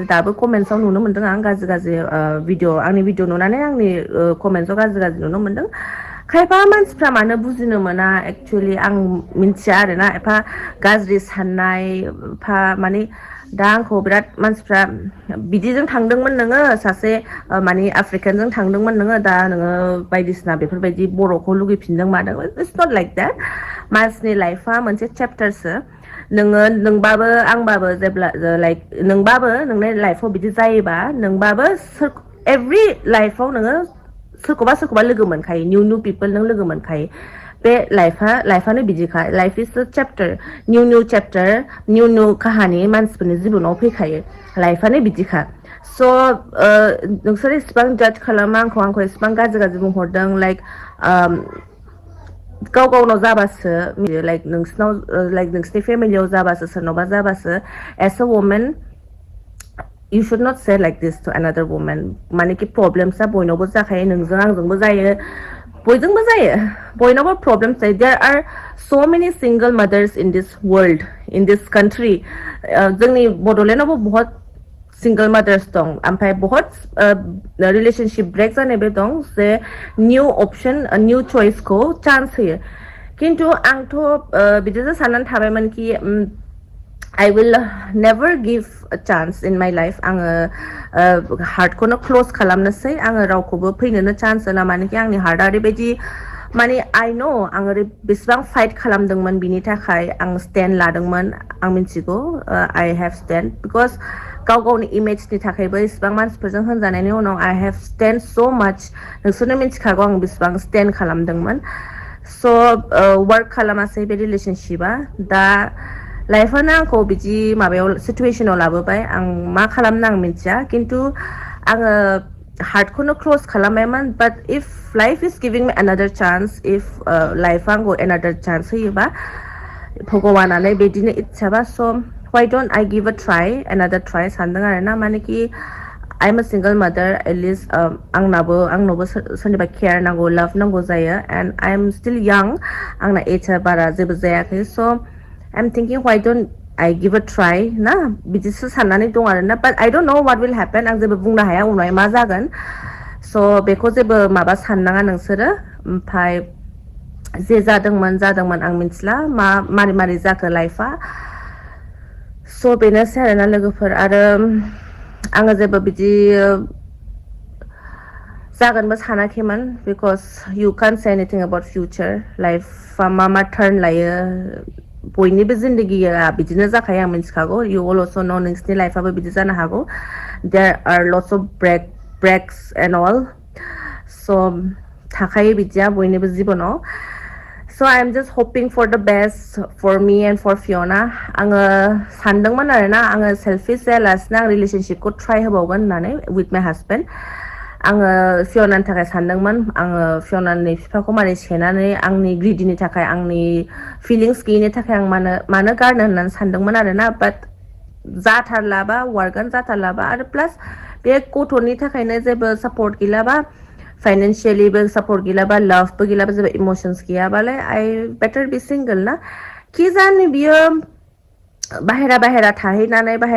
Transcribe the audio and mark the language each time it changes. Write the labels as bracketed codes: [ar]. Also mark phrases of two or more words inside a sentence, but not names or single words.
[brx] दाबो कमेन्ट्सआव नुनो मोन्दों आं गाज्रि भिडिअ आंनि भिडिअ नुनानै आंनि कमेन्ट्सआव गाज्रि नुनो मोन्दों खायफा मानसिफ्रा मानो बुजिनो मोना एक्चुअलि आं मिन्थिया आरोना एफा गाज्रि साननाय एफा माने दा आंखौ बिराद मानसिफ्रा बिदिजों थांदोंमोन नोङो सासे माने आफ्रिकानजों थांदोंमोन नोङो दा नोङो बायदिसिना बेफोरबायदि बर'खौ लुगैफिनदों मादों [en] it's not like that [brx] मानसिनि लाइफआ मोनसे चेप्टारसो नोंबाबो आंबाबो जेब्ला लाइक नोंबाबो नोंनि लाइफआव बिदि जायोबा नोंबाबो एभ्रि लाइफआव नोङो सोरखौबा लोगो मोनखायो [en] new people [brx] नों लोगो मोनखायो बे लाइफआनो बिदिखा [en] life is a chapter new chapter new [brx] काहानि मानसिफोरनि जिबनाव फैखायो लाइफआनो बिदिखा स' नोंसोर इसिबां जाज खालामा आंखौ इसिबां गाज्रि बुंहरदों लाइक गाव गावनाव जाबासो लाइक नोंसिनाव लाइक नोंसिनि फेमिलियाव जाबासो सोरनावबा जाबासो [en] as a woman you should not say like this to another woman [brx] माने कि प्रब्लेम्सआ बयनावबो जाखायो नोंजों आंजोंबो जायो बयजोंबो जायो बयनावबो प्रब्लेम्स जायो [en] there are so many single mothers in this world in this country [brx] जोंनि बड'लेण्डआवबो बहुत [en] single mothers [brx] दं ओमफ्राय बहुत [en] relationship break [brx] जानायबो दं जे [en] new option new [brx] चइसखौ चान्स होयो खिन्थु आंथ' बिदिसो साननानै थाबायमोन कि [en] I will never give a chance in my life [brx] आङो हार्टखौनो क्लोज खालामनोसै आङो रावखौबो फैनोनो चान्स होला मानेकि आंनि हार्टआ ओरैबायदि माने [en] I know [brx] आं बेसेबां फाइट खालामदोंमोन बिनि थाखाय आं स्टेन्ड लादोंमोन आं मिथिगौ [en] I have stand [brx] because गाव गावनि इमेजनि थाखायबो इसिबां मानसिफोरजों होनजानायनि उनाव [en] I have stand so much [brx] नोंसोरनो मिथिखागौ आं बेसेबां स्टेन्ड खालामदोंमोन स' वर्क खालामासै बे रिलेशनशिपआ दा लाइफआनो आंखौ बिदि माबायाव सिचुवेसनाव लाबोबाय आं मा खालामनो आं मिथिया खिन्थु आङो हार्टखौनो क्लोज खालामबायमोन [en] but if life is giving me another chance [brx] इफ लाइफआ आंखौ अनादार चान्स होयोबा भगवानानो बिदिनो इच्छाबा स' [en] why don't I give a try another try [brx] सानदों आरोना माने कि [en] I'm a single mother at least [brx] आंनावबो सोरनिबा केयार नांगौ लाभ नांगौ जायो [en] and I'm still young [brx] आंना एजआ बारा जेबो जायाखै स' [en] I'm thinking why don't I give a try [brx] ना बिदिसो साननानै दं आरोना [en] but I don't know what will happen [brx] आं जेबो बुंनो हाया उनावहाय मा जागोन स' बेखौ जेबो माबा साननाङा नोंसोरो ओमफ्राय जे जादोंमोन आं मिथिला मारै जाखो लाइफआ स' बेनोसै आरोना लोगोफोर आरो आङो जेबो बिदि जागोनबो सानाखैमोन बिकज [en] you can't say anything about future [brx] लाइफआ मा टार्न लायो बयनिबो जिन्दगिया बिदिनो जाखायो आं मिथिखागौ [en] you all also know [brx] नोंसिनि लाइफआबो बिदि जानो हागौ there [en] are lots of breaks and all so [brx] थाखायो बिदिया बयनिबो जिबनाव [en] so I am just hoping for the best for me and for Fiona [brx] आङो सानदोंमोन आरोना आङो सेल्फिश जायालासिनो आं रिलेशनशिपखौ ट्राइ होबावगोन होननानै [en] with my husband [brx] आङो फियनानि थाखाय सानदोंमोन आङो फियनानि बिफाखौ मारै सेनानै आंनि ग्रिडिनि थाखाय आंनि फिलिंस गैयिनि थाखाय आं मानो गारनो होननानै सानदोंमोन आरोना बाट जाथारलाबा वार्कआनो जाथारलाबा आरो प्लास बे गथ'नि थाखायनो जेबो सापर्ट गैलाबा फाइनेन्सियेलिबो सापर्ट गैलाबा लाभबो गैलाबा जेबो इमोसन्स गैयाबालाय [en] I better be single [brx] ना कि जानो बियो बाहेरा थाहैनानै